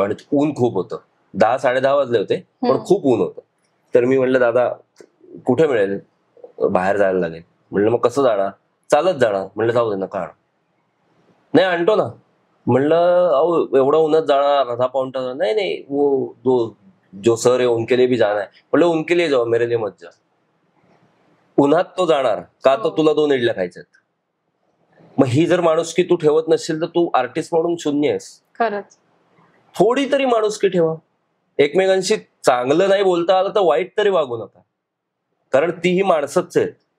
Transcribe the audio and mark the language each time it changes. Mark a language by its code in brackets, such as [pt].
[mr] आणि ऊन खूप होतं, 10-10:30 वाजले होते, पण खूप ऊन होतं. तर मी म्हणलं दादा कुठे मिळेल, बाहेर जायला लागेल. म्हणलं मग कसं जाणार, चालत जाणार. म्हणलं जाऊ दे नका आणू. नाही आणतो ना. म्हणलं अहो एवढं उन्हात जाणार, आधा पाऊण तास. [hi] नहीं नहीं वो जो सर है उनके लिए भी जाना है. म्हणलं उनके लिए जाओ, मेरे लिए मत जा. [mr] उन्हात तो जाणार का, तर तुला 2 इडल्या खायच्यात. मग ही जर माणुसकी तू ठेवत नसशील तर तू आर्टिस्ट म्हणून शून्य आहेस. खरंच. थोडी तरी माणुसकी ठेवा. एकमेकांशी चांगलं नाही बोलता आलं तर वाईट तरी वागू नका, कारण तीही माणसंच आहेत.